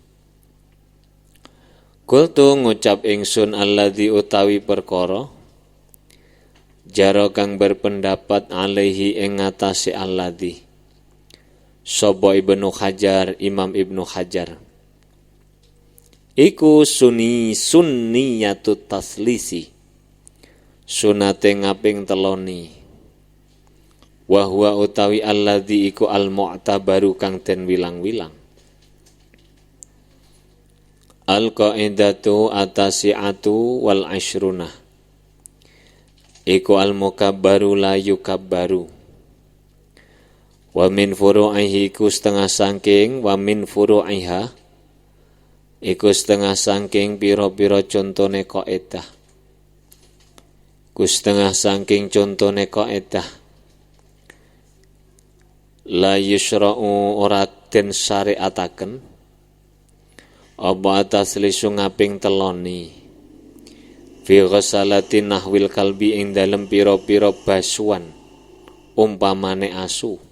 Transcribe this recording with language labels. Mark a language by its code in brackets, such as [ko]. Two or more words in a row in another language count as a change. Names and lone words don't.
[jv] Kultu ngucap ingsun alladzi utawi perkara jaro kang berpendapat alaihi ing ngatasé alladzi sapa Ibnu Hajar, Imam Ibnu Hajar iku [ar] سنية التثليث, [jv] sunate ngaping teloni, [ar] وهو [jv] utawi alladzi iku al-mu'tabaru kang den wilang-wilang. [ar] القاعدة التاسعة والعشرون, iku المكبر لا يكبر, ومن فروعه [jv] iku setengah sangking, [ar] ومن فروعها [jv] iku setengah sangking pira-pira contone kaidah, ku setengah sangking contone kaidah [ar] لا يشرع [jv] ora den syariataken apa atas lisu ngaping teloni [ar] في غسلات نحو الكلب [jv] ing dalem pira-pira basuan umpamane asu.